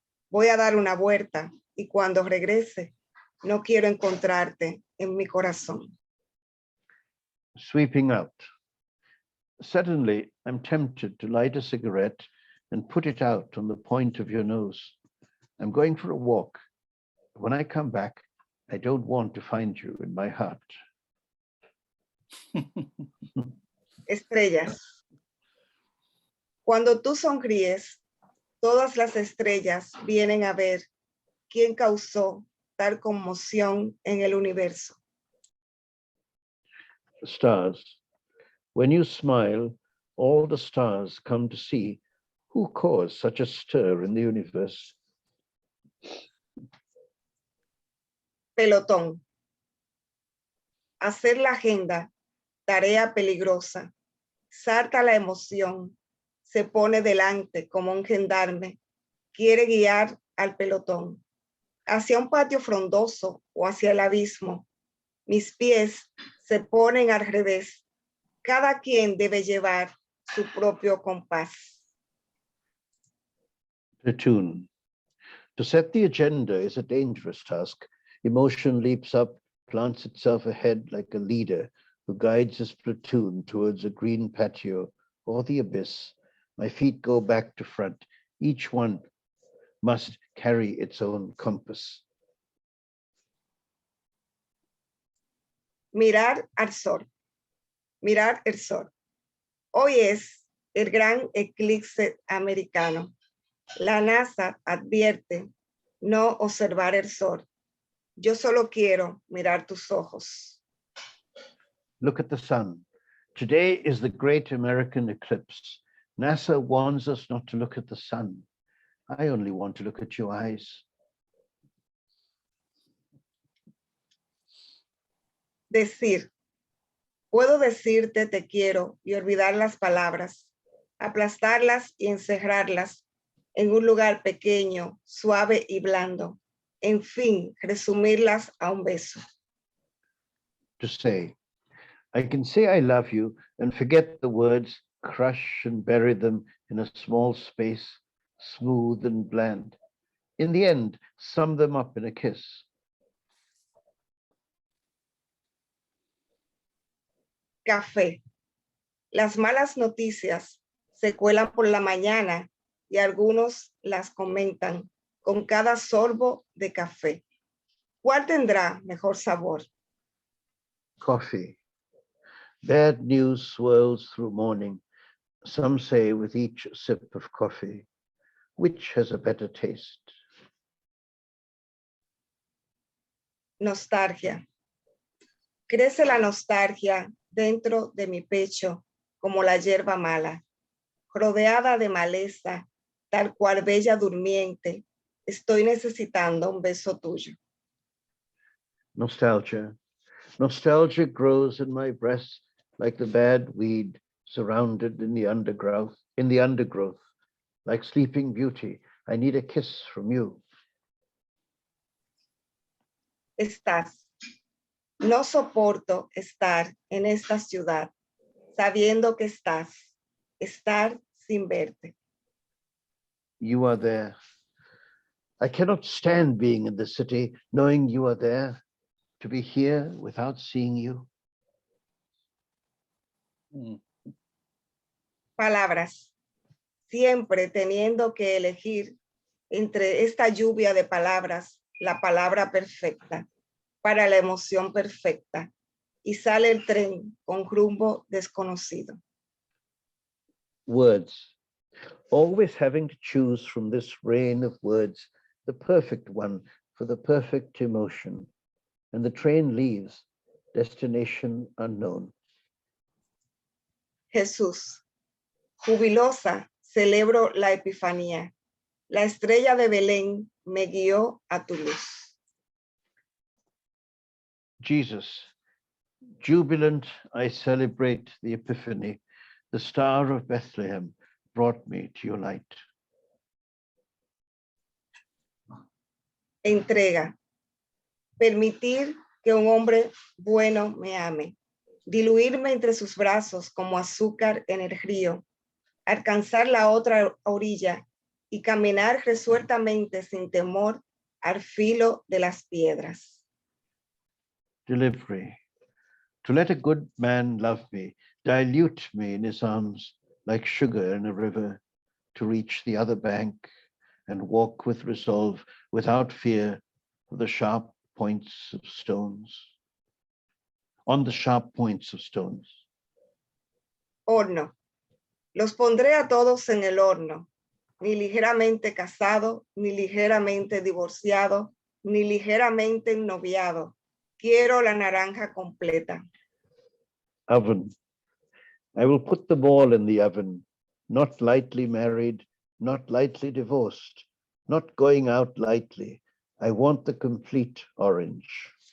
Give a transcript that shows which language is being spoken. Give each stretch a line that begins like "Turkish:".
Spanish: Voy a dar una vuelta y cuando regrese, no quiero encontrarte en mi corazón.
English: Sweeping out. Suddenly, I'm tempted to light a cigarette and put it out on the point of your nose. I'm going for a walk. When I come back, I don't want to find you in my heart.
Spanish: Estrellas. Cuando tú sonríes, todas las estrellas vienen a ver quién causó tal conmoción en el universo.
English: Stars. When you smile, all the stars come to see who caused such a stir in the universe.
Spanish: Pelotón. Hacer la agenda, tarea peligrosa. Salta la emoción, se pone delante como un gendarme. Quiere guiar al pelotón hacia un patio frondoso o hacia el abismo. Mis pies se ponen al revés. Cada quien debe llevar su propio compás.
English: Platoon. To set the agenda is a dangerous task. Emotion leaps up, plants itself ahead like a leader who guides his platoon towards a green patio or the abyss. My feet go back to front. Each one must carry its own compass.
Spanish: Mirar al sol. Mirar el sol. Hoy es el gran eclipse americano. La NASA advierte no observar el sol. Yo solo quiero mirar tus ojos.
English: Look at the sun. Today is the great American eclipse. NASA warns us not to look at the sun. I only want to look at your eyes.
Spanish: Decir. Puedo decirte te quiero y olvidar las palabras, aplastarlas y encerrarlas en un lugar pequeño, suave y blando. En fin, resumirlas a un beso.
English: To say, I can say I love you and forget the words, crush and bury them in a small space, smooth and bland. In the end, sum them up in a kiss.
Spanish: Café. Las malas noticias se cuelan por la mañana y algunos las comentan con cada sorbo de café. ¿Cuál tendrá mejor sabor?
English: Coffee. Bad news swirls through morning. Some say with each sip of coffee, which has a better taste?
Spanish: Nostalgia. Crece la nostalgia dentro de mi pecho como la hierba mala, rodeada de maleza, tal cual bella durmiente. Estoy necesitando un beso tuyo.
English: Nostalgia. Nostalgia grows in my breast like the bad weed surrounded in the undergrowth, like sleeping beauty. I need a kiss from you.
Spanish: Estás. No soporto estar en esta ciudad, sabiendo que estás, estar sin verte.
English: You are there. I cannot stand being in the city, knowing you are there, to be here without seeing you.
Spanish: Palabras. Siempre teniendo que elegir entre esta lluvia de palabras, la palabra perfecta, para la emoción perfecta. Y sale el tren con rumbo desconocido.
English: Words. Always having to choose from this rain of words, the perfect one for the perfect emotion. And the train leaves, destination unknown.
Spanish: Jesús. Jubilosa, celebro la epifanía. La estrella de Belén me guió a tu luz.
English: Jesus, jubilant, I celebrate the Epiphany. The star of Bethlehem brought me to your light.
Spanish: Entrega. Permitir que un hombre bueno me ame. Diluirme entre sus brazos como azúcar en el río. Alcanzar la otra orilla y caminar resueltamente sin temor al filo de las piedras.
English: Delivery. To let a good man love me, dilute me in his arms like sugar in a river, to reach the other bank and walk with resolve, without fear of the sharp points of stones. On the sharp points of stones.
Spanish: Horno. Los pondré a todos en el horno, ni ligeramente casado, ni ligeramente divorciado, ni ligeramente ennoviado. Quiero la naranja completa.
English: Oven. I will put them all in the oven, not lightly married, not lightly divorced, not going out lightly. I want the complete orange.